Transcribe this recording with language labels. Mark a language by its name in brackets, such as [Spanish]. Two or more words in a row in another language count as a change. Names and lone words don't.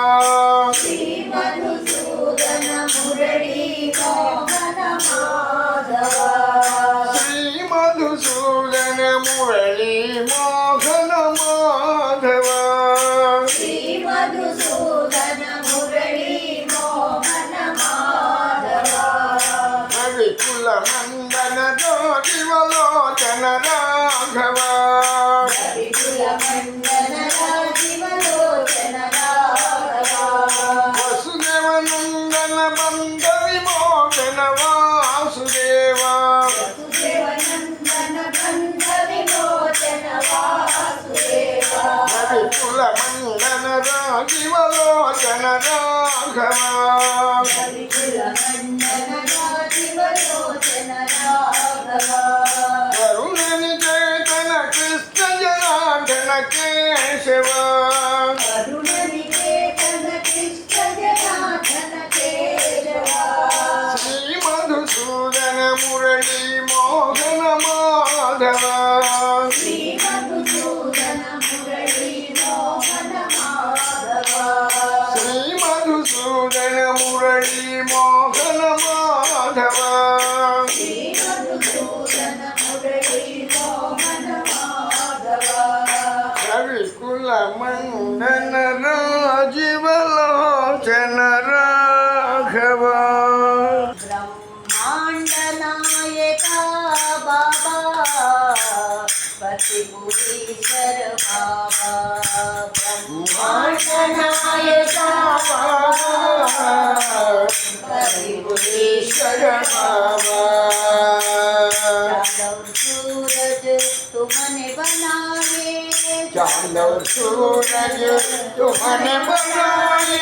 [Sanskrit] श्रीमधुसूदन मुरली मोहन माधव श्रीमधुसूदन मुरली मोहन माधव श्रीमधुसूदन मुरली मोहन माधव रविकुलमण्डन राजीवलोचन राघव रविकुलमण्डन राजीवलोचन राघव वसुदेवनन्दन बन्ध विमोचन वासुदेव वसुदेवनन्दन बन्ध विमोचन वासुदेव रविकुलमण्डन राजीवलोचन राघव रविकुलमण्डन राजीवलोचन राघव करुणनिकेतन कृष्ण जनार्दन केशव करुणनिकेतन कृष्ण जनार्दन केशव श्रीमधुसूदन मुरली मोहन माधव श्रीमधुसूदन मुरली मोहन माधव श्रीमधुसूदन मुरली मोहन माधव श्रीमधुसूदन मुरली मोहन माधव रविकुलमण्डन राजीवलोचन राघव ब्रह्माण्ड नायका बाबा पतिपुरीश्वर बाबा ब्रह्माण्ड नायका बाबा पतिपुरीश्वर बाबा [Hindi] चांद और सूरज तुमने बनाए चांद और सूरज तुमने बनाए